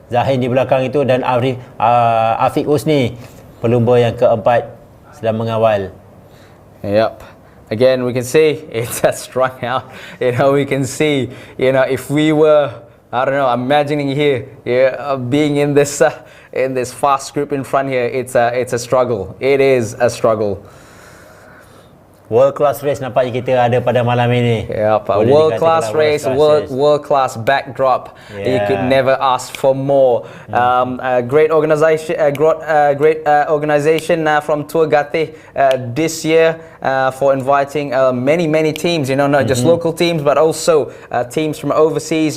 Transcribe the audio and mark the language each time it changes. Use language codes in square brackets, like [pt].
[ms] Zahin di belakang itu dan Afiq Usni, pelumba yang keempat, sedang mengawal. [en] Yep. Again, we can see it's strung out. We can see, if we were, I don't know, imagining here, being in this fast group in front here, it's a struggle. It is a struggle. World class race [ms] nampaknya kita ada pada malam ini. [en] Yep, world class race, world class backdrop. Yeah. You could never ask for more. Great organization, great organization from Tour Gateh this year for inviting many teams. Not just local teams, but also teams from overseas.